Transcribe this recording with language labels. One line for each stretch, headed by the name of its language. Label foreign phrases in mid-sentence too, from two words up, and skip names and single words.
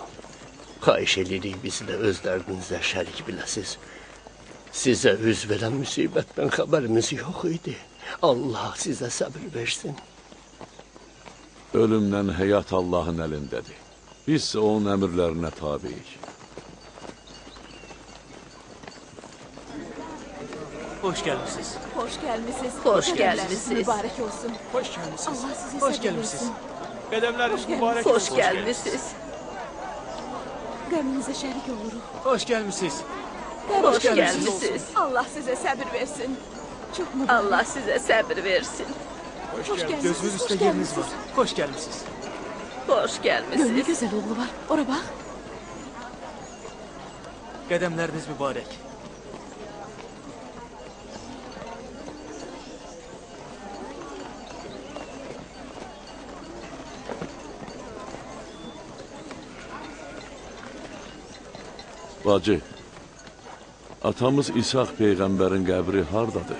Azerbaijani: Xahiş edirik bizi də öz dərdinizdə şərik biləsiz. Sizə üz verən müsibətdən xəbərimiz yox idi. Allah sizə səbir versin. Ölümdən həyat Allahın əlindədir. Biz isə onun əmrlərinə tabiyik.
Turkish: Hoş gelmişsiniz. Hoş gelmişsiniz. Hoş
Azerbaijani: Qədəmləriniz
Turkish: gelmişsiniz.
Azerbaijani: mübarək olsun.
Turkish: Hoş gelmişsiniz.
Azerbaijani: Allah sizi
Turkish: Hoş
Azerbaijani: səbir
Turkish: gelmişsiniz.
Azerbaijani: versin. Qədəmləriniz mübarək
Turkish: Hoş
Azerbaijani: olsun. gelmişsiniz. Qəminizə şərik oluruq.
Turkish: Hoş gelmişsiniz. Hoş gelmişsiniz.
Azerbaijani: Allah sizə səbir versin. Çox mübarək. Allah sizə səbir versin.
Turkish: Hoş gelmişsiniz.
Azerbaijani: Gözünüz üstə
Turkish: hoş
Azerbaijani: yeriniz
Turkish: gelmişsiniz. var. Hoş gelmişsiniz.
Azerbaijani: Xoş
Turkish: Gör ne
Azerbaijani: gəlmisiniz.
Turkish: güzel oğlu var. Ora bax.
Azerbaijani: Qədəmləriniz mübarək. Bacı, atamız İshak peyğəmbərin qəbri hardadır?